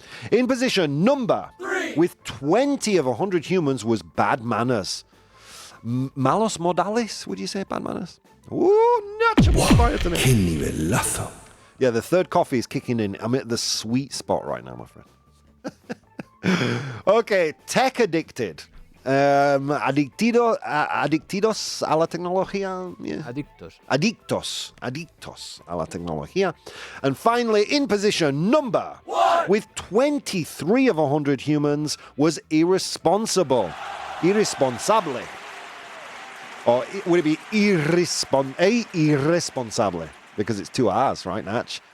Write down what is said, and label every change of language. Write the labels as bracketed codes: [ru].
[en] In position number 3, with 20 of 100 humans, was bad manners. [es] Malos modales, [en] would you say bad manners? Ooh, Nacho, [es] ¡Qué nivelazo! [en] Yeah, the third coffee is kicking in. I'm at the sweet spot right now, my friend. Okay, tech addicted. [es] Adictidos a la tecnología. Yeah. Adictos a la tecnología. [en] And finally, in position number 1, with 23 of 100 humans, was irresponsible. Irresponsable. Or would it be irresponsable? Because it's 2 R's, right, Natch?